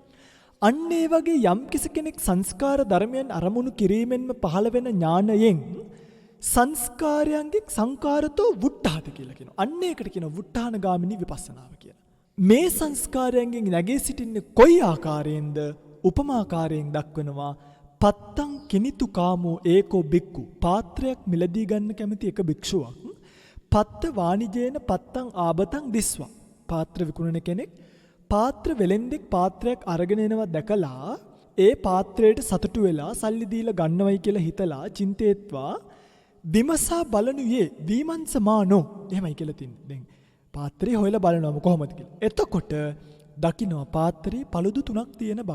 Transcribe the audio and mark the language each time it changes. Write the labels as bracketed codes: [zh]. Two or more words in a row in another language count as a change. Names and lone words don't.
[si] අන්න ඒ වගේ යම් කෙනෙක් සංස්කාර ධර්මයන් අරමුණු කිරීමෙන්ම පහළ වෙන ඥානයෙන් සංස්කාරයන්ගේ [pi] සංකාරතෝ වුට්ටාති [si] කියලා කියනවා. අන්න ඒකට කියනවා වුට්ටානගාමිනී විපස්සනාව කියලා. මේ සංස්කාරයන්ගෙන් නැගී සිටින්නේ කොයි ආකාරයෙන්ද? උපමාකාරයෙන් දක්වනවා. [pi] පත්තං කිනිතු කාමෝ ඒකෝ බික්කු. [si] පාත්‍රයක් මිලදී ගන්න කැමති එක භික්ෂුවක් [pi] පත්ත වාණිජේන පත්තං ආබතං දිස්වා. [si] පාත්‍ර විකුණන කෙනෙක් පාත්‍ර වෙලෙන්දෙක් පාත්‍රයක් අරගෙන එනවා දැකලා ඒ පාත්‍රයට සතුටු වෙලා සල්ලි දීලා ගන්නවයි කියලා හිතලා චින්තේත්වා විමසා බලනුයේ විමංසමානෝ. එහෙමයි කියලා තින්නේ. දැන් පාත්‍රය හොයලා බලනවා කොහොමද කියලා. එතකොට දකින්නවා පාත්‍රයේ පළුදු 3ක් තියෙන බව.